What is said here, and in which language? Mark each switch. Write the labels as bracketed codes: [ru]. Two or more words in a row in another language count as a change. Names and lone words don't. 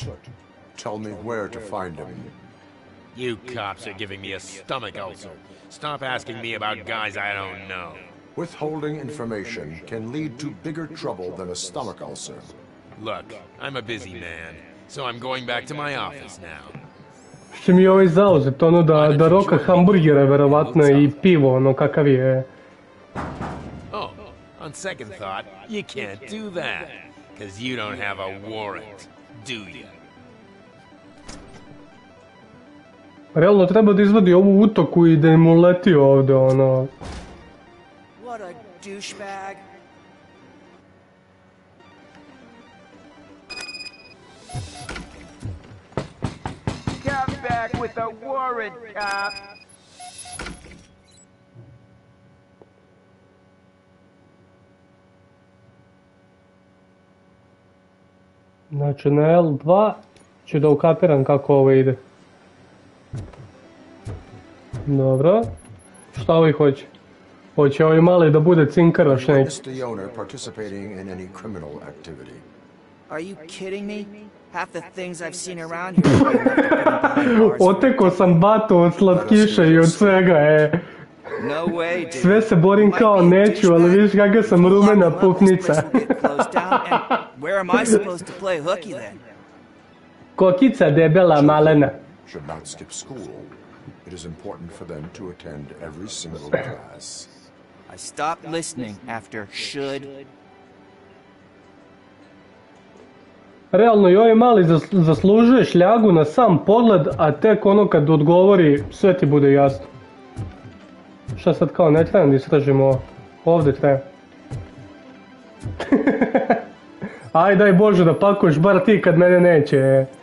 [en] Tell me where to find him. You cops are giving me a stomach ulcer. Stop asking me about guys I don't know. Withholding information can lead to bigger trouble than a stomach ulcer. Look, I'm a busy man, so I'm going back to my office now. [sr] Što mi je ovaj zauzet, da roka hamburgere, verovatno i pivo, kakav je. [en] Oh, on second thought, you can't do that, because you don't have a warrant, do you? [sr] Realno treba da izvadi ovu utoku i da im uleti ovdje, [en] What a douchebag. Come back with a warrant, cop. [sr] Znači na L2 ću da ukapiram kako ovo ide. Dobro. Šta ovi hoće? Hoće ovi mali da bude cinkaroš neki. [en] Are you kidding me? Half the things I've seen around here. [sr] Oteko sam batu od slatkiša i od svega, [en] No way, dude. [sr] Sve se borim kao neću, ali vidiš kakva sam rumena pupnica. [en] Where am I supposed to play hooky then? [sr] Kokica debela malena. [en] Should not skip school. It is important for them to attend every single class. I stopped listening after should. [sr] Realno i ovaj mali zaslužuje šljagu na sam pogled, a tek ono kad odgovori sve ti bude jasno. Šta sad kao ne trebam da istražimo ovdje treba. Aj daj Bože da pakuješ bar ti kad mene neće.